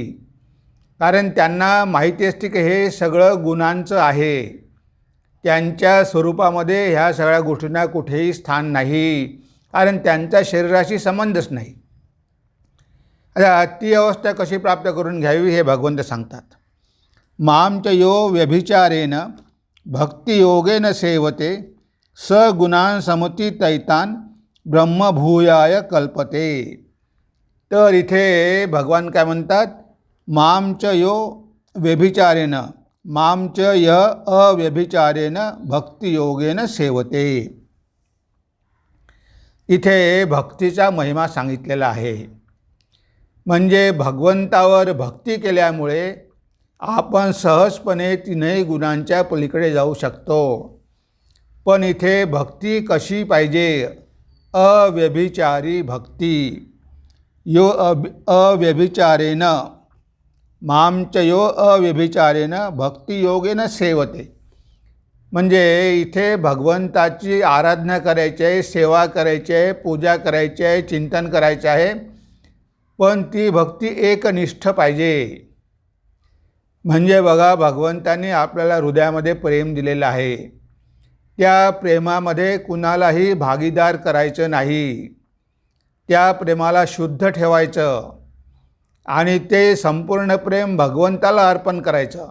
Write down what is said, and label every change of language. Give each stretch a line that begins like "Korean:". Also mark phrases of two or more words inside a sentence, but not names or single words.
Marathi: कारण त्यांना माहिती असते की हे सगळं गुणांचं आहे, त्यांच्या स्वरूपामध्ये ह्या सगळ्या गोष्टींना कुठेही स्थान नाही, कारण त्यांच्या शरीराशी संबंधच नाही। आता ती अवस्था कशी प्राप्त करून घ्यावी हे भगवंत सांगतात।
Sanskrit: मां च यो व्यभिचारेण भक्तियोगेन सेवते स गुणान् समतीतैतान् ब्रह्मभूयाय कल्पते।
Marathi: तर इथे भगवान काय म्हणतात,
Sanskrit: मां च यो व्यभिचारेण, मां च यः अव्यभिचारेण भक्तियोगेन सेवते।
Marathi: इथे भक्तीचा महिमा सांगितलेला आहे। म्हणजे भगवंतावर भक्ती केल्यामुळे आपण सहजपणे तीनही गुणांच्या पलीकडे जाऊ शकतो। पण इथे भक्ती कशी पाहिजे, अव्यभिचारी भक्ती।
Sanskrit: यो अव्यभिचारेण, मां च यो अव्यभिचारेण भक्तियोगेन सेवते।
Marathi: म्हणजे इथे भगवंताची आराधना करायची आहे, सेवा करायची आहे, पूजा करायची आहे, चिंतन करायचं आहे, पण ती भक्ती एकनिष्ठ पाहिजे। म्हणजे बघा, भगवंताने आपल्याला हृदयामध्ये प्रेम दिलेलं आहे, त्या प्रेमामध्ये कुणालाही भागीदार करायचं नाही, त्या प्रेमाला शुद्ध ठेवायचं आणि ते संपूर्ण प्रेम भगवंताला अर्पण करायचं।